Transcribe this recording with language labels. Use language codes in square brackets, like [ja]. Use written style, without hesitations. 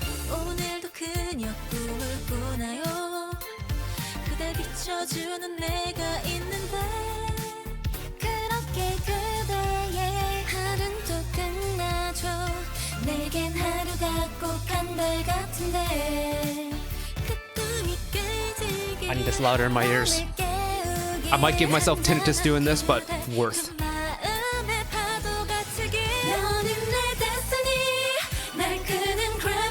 [ko] 오늘도 그녀 꿈을 꾸나요 그댈 비춰주는 내가 있는데 그렇게 그대의 하루는 또 끝나죠 내겐 하루가 꼭 한 달 같은데 그 꿈이 깨지게 [en] I need this louder in my ears. I might give myself tinnitus doing this, but worth. [ko] 마음의 파도가 트길 너는 내 destiny 날 끄는